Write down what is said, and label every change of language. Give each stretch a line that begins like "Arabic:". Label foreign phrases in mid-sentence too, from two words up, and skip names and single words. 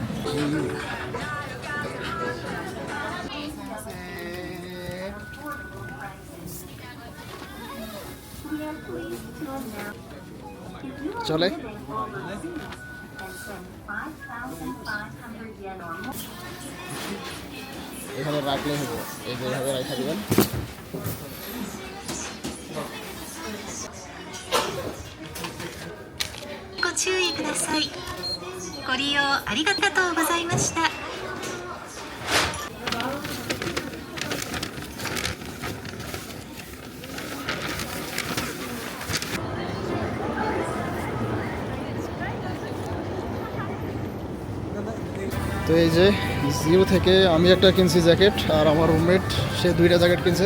Bangla: চলে এখানে রাখলে হবো, এই যে এভাবে রাখা দেবেন।
Japanese: ください。ご利用ありがとうございました。
Bangla: তো এই যে জিরো থেকে আমি একটা কিনছি জ্যাকেট, আর আমার রুমমেট সে 2টা জ্যাকেট কিনছে।